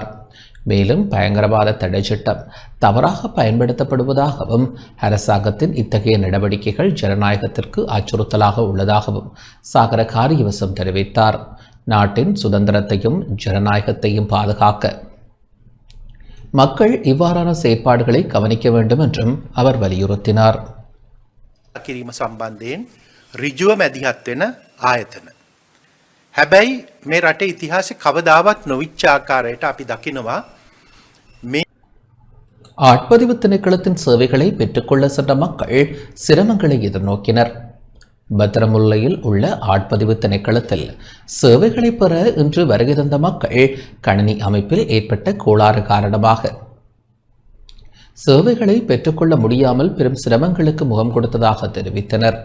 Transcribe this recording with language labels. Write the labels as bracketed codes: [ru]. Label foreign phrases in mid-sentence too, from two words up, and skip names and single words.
[ta] மேலும் பயங்கரவாத தடை சட்டம் தவறாக பயன்படுத்தப்படுவதாகவும் அரசாங்கத்தின் இத்தகைய நடவடிக்கைகள் ஜனநாயகத்திற்கு அச்சுறுத்தலாக உள்ளதாகவும் சாகர காரியவசம் தெரிவித்தார். நாட்டின் சுதந்திரத்தையும் ஜனநாயகத்தையும் பாதுகாக்க மக்கள் இவ்வாறான செயற்பாடுகளை கவனிக்க வேண்டும் என்றும் அவர் வலியுறுத்தினார். [si] කිරීම සම්බන්ධයෙන් ඍජුව මැදිහත් වෙන ආයතන. හැබැයි මේ රටේ ඉතිහාසෙ කවදාවත් නොවිච්ච ආකාරයට අපි දකිනවා මේ [ta] ஆட்பதிவு திணைக்களத்தின் சேவைகளை பெற்றுக்கொள்ள சென்ற மக்கள் சிரமங்களை எதிர்நோக்கினர். பத்திரமுல்லையில் உள்ள ஆட்பதிவு திணைக்களத்தில் சேவைகளை பெற இன்று வருகை தந்த மக்கள் கணினி அமைப்பில் ஏற்பட்ட கோளாறு காரணமாக சேவைகளை பெற்றுக்கொள்ள முடியாமல் பெரும் சிரமங்களுக்கு முகம் கொடுத்ததாக தெரிவித்தனர்.